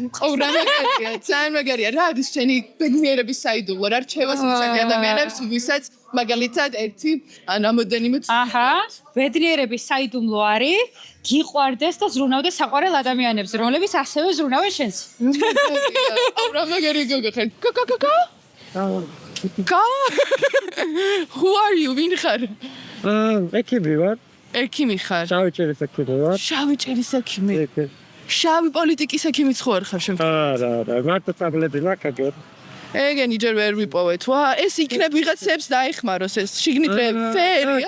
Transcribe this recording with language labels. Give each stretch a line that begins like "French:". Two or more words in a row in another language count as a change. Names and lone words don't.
Georgian: რა მაგარია, ძალიან მაგარია. რა არის შენი ბედნიერების საიდუმლო? რა რჩევას უწევი ადამიანებს, ვისაც მაგალითად ერთი ან რამოდენიმე აჰა, ბედნიერების საიდუმლო არის გიყვარდეს და ზრუნავდეს საყვარელ ადამიანებს, რომლებიც ასევე ზრუნავენ შენს. რა მაგარი გოგო ხარ?
English: Go! Who are you?
Georgian: ვინ ხარ? ექიმი ვარ. ექიმი ხარ? შავი ჭერის ექიმი ვარ. შავი ჭერის ექიმი. შავი პოლიტიკის ექიმიც ხო არ ხარ შენ? არა, მარტო ტაბლეტი ვაკაგებ. ეგენი ჯერ ვერ ვიპოვეთ. ვა, ეს იქნებ ვიღაცებს დაეხმაროს ეს შიგნით ფერია.